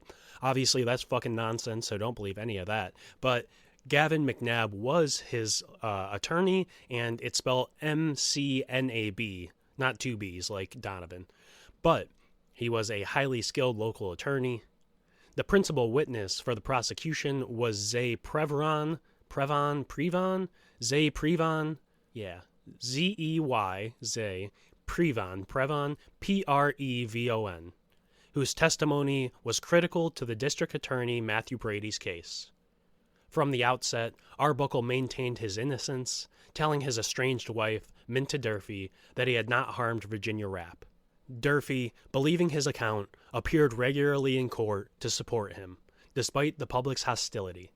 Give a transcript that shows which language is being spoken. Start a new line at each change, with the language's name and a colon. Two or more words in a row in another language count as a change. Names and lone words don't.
English: Obviously, that's fucking nonsense, so don't believe any of that. But Gavin McNabb was his attorney, and it's spelled McNab, not two B's like Donovan. But he was a highly skilled local attorney. The principal witness for the prosecution was Zay Prevon, Zay Prevon, Z-E-Y, Zay Prevon, Prevon, whose testimony was critical to the district attorney Matthew Brady's case. From the outset, Arbuckle maintained his innocence, telling his estranged wife, Minta Durfee, that he had not harmed Virginia Rappe. Durfee, believing his account, appeared regularly in court to support him, despite the public's hostility.